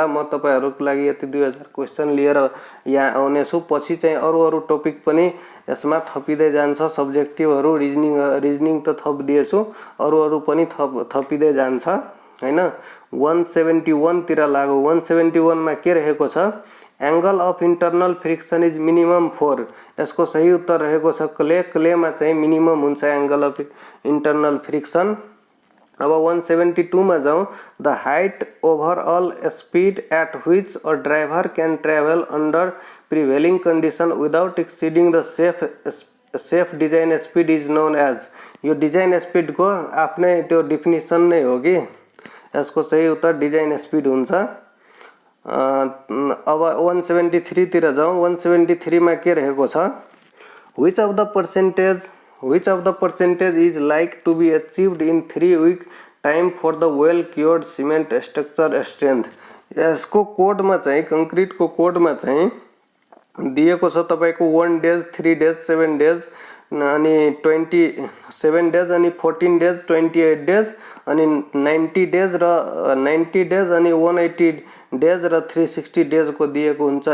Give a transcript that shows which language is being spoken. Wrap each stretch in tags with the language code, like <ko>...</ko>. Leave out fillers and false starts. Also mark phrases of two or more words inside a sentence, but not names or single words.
<ne>म तपाईहरुको लागि यति 2000 क्वेशन लिएर यहाँ आउने छु। पछि चाहिँ अरु टपिक पनि यसमा थपिदै जान्छ। सब्जेक्टिभहरु, रिजनिङ त थप दिएछु, अरु पनि थपिदै जान्छ हैन। 171 तिर लागो। 171 मा के रहेको छ</ne> <en>angle of internal friction is minimum 4,</en> <ne>यसको सही उत्तर रहेको छ क्ले मा चाहिँ मिनिमम हुन्छ</ne> <en>angle of internal friction.</en> <ne>अब 172 मा जाउँ।</ne> <en>the height overall speed at which a driver can travel under prevailing condition without exceeding the safe design speed is known as,</en> <ne>यो</ne> <en>design speed</en> <ne>को आफ्नै त्यो डेफिनेसन नै हो कि यसको सही उत्तर</ne> <en>design speed</en> <ne>हुन्छ। अब 173 तिर जाउँ। 173 मा के रहेको छ</ne> <en>which of the percentage is like to be achieved in 3 week time for the well cured cement structure strength,</en> <ne>यसको कोड मा चाहिँ कंक्रीट को कोड मा चाहिँ दिएको छ तपाईको 1 डेज, 3 डेज, 7 डेज अनि 27 डेज अनि 14 डेज, 28 डेज अनि 90 डेज र 90 डेज अनि 180 डेज र 360 डेजको दिएको हुन्छ।</ne>